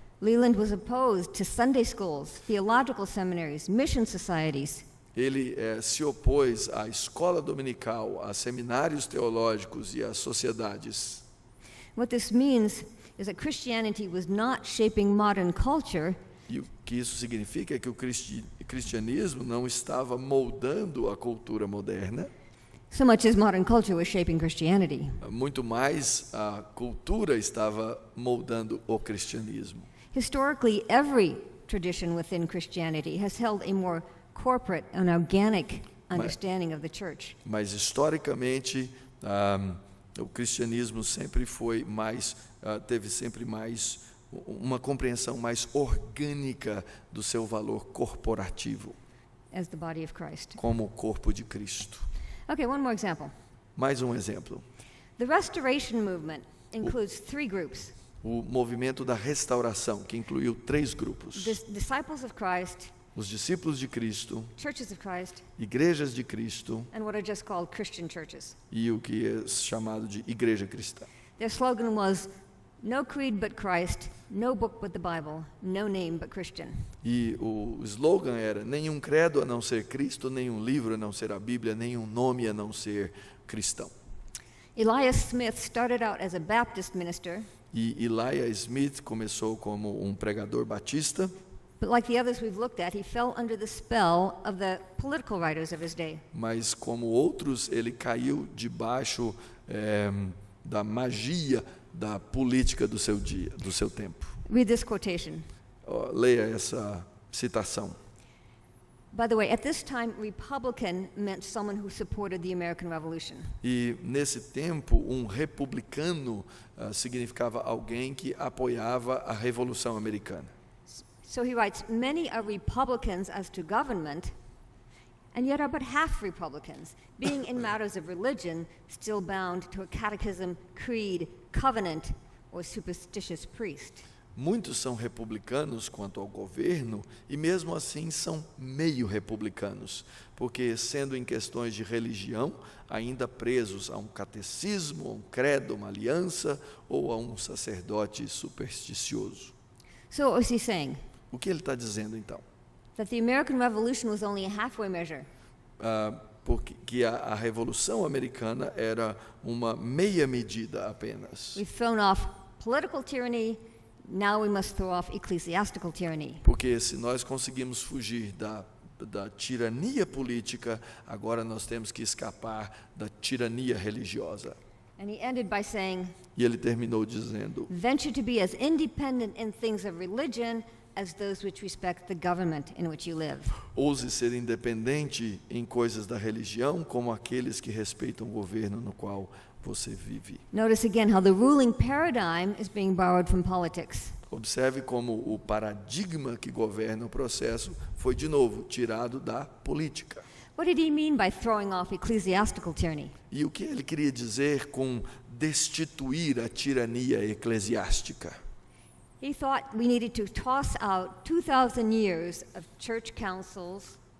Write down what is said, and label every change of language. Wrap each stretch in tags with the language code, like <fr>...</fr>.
<en>Leland was opposed to Sunday schools, theological seminaries, mission societies.</en> <pt>Ele se opôs à escola dominical, a seminários teológicos e às sociedades.</pt> <en>What this means is that Christianity was not shaping modern culture.</en> <pt>E o que isso significa é que o cristianismo não estava moldando a cultura moderna.</pt> <en>So much as modern culture was shaping Christianity.</en> <pt>Muito mais a cultura estava moldando o cristianismo.</pt> <en>Historically, every tradition within Christianity has held a more corporate and organic understanding of the church.</en> <pt>Mas historicamente, o cristianismo sempre foi teve sempre mais uma compreensão mais orgânica do seu valor corporativo,</pt> <en>As the body of Christ.</en> <pt>como o corpo de Cristo.</pt> <en>Okay, one more example.</en> <pt>Mais um exemplo.</pt> <en>The Restoration movement includes three groups.</en> <pt>O movimento da restauração, que incluiu 3 grupos.</pt> <en>Disciples of Christ,</en> <pt>Os discípulos de Cristo,</pt> <en>churches of Christ,</en> <pt>igrejas de Cristo</pt> <en>and what are just called Christian churches.</en> <pt>e o que é chamado de igreja cristã.</pt> <en>Their slogan was, "No creed but Christ, no book but the Bible, no name but Christian."</en> <pt>E o slogan era: nenhum credo a não ser Cristo, nenhum livro a não ser a Bíblia, nenhum nome a não ser cristão.</pt> <en>Elias Smith started out as a Baptist minister,</en> <pt>E Elias Smith começou como um pregador batista,</pt> <en>But like the others we've looked at, he fell under the spell of the political writers of his day.</en> <pt>Mas como outros, ele caiu debaixo da magia da política do seu dia, do seu tempo.</pt> <en>Read this quotation.</en> <pt>Leia essa citação.</pt> <en>By the way, at this time, Republican meant someone who supported the American Revolution.</en> <pt>E nesse tempo, republicano significava alguém que apoiava a Revolução Americana.</pt> <en>So he writes, many are Republicans as to government, and yet are but half Republicans, being in matters of religion still bound to a catechism, creed, covenant, or superstitious priest.</en> <pt>Muitos são republicanos quanto ao governo e mesmo assim são meio republicanos, porque sendo em questões de religião, ainda presos a um catecismo, a um credo, uma aliança ou a um sacerdote supersticioso.</pt> <en>So what was he saying?</en> <pt>O que ele está dizendo então?</pt> <en>That the American Revolution was only a halfway measure.</en> <pt>Porque que a Revolução Americana era uma meia medida apenas.</pt> <en>We've thrown off political tyranny, now we must throw off ecclesiastical tyranny.</en> <pt>Porque se nós conseguimos fugir da tirania política, agora nós temos que escapar da tirania religiosa.</pt> <en>And he ended by saying,</en> <pt>E ele terminou dizendo:</pt> <en>venture to be as independent in things of religion as those which respect the government in which you live.</en> <pt>ouse ser independente em coisas da religião, como aqueles que respeitam o governo no qual você vive.</pt> <en>Notice again how the ruling paradigm is being borrowed from politics.</en> <pt>Observe como o paradigma que governa o processo foi de novo tirado da política.</pt> <en>What did he mean by throwing off ecclesiastical tyranny?</en> <pt>E o que ele queria dizer com destituir a tirania eclesiástica?</pt> <en>He thought we needed to toss out 2,000 years of church councils,</en>